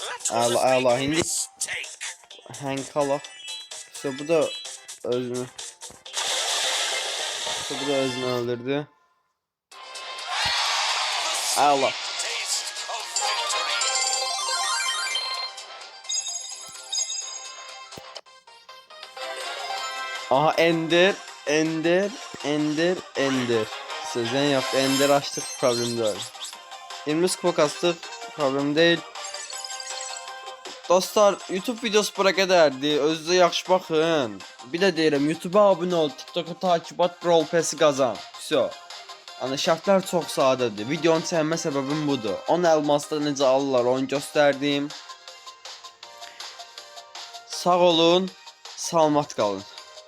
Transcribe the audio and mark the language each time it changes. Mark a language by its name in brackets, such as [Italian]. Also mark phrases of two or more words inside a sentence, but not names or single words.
[English] That was Allah, a Allah, big hindi- mistake. [Turkish] Hank Allah. İşte bu da özünü. İşte bu da özünü öldürdü. Allah. [English] Taste of victory. [Turkish] Aha, Ender. Sözden yaptı. Ender açtık, problem değil. 20 kupa kastık, problem değil. [Azerbaijani] Dostlar, YouTube videosu bura qədərdir. Özünüzə yaxşı baxın. Bir də deyirəm, YouTube-a abunə ol, TikTok-a [Turkish] takip et, [Azerbaijani] Brawl Pass-i qazan. Всё. Yəni şərtlər çox sadədir. Videonun çəkmə səbəbim budur. 10 elmasda necə alırlar onu göstərdim. Sağ olun, salamat qalın.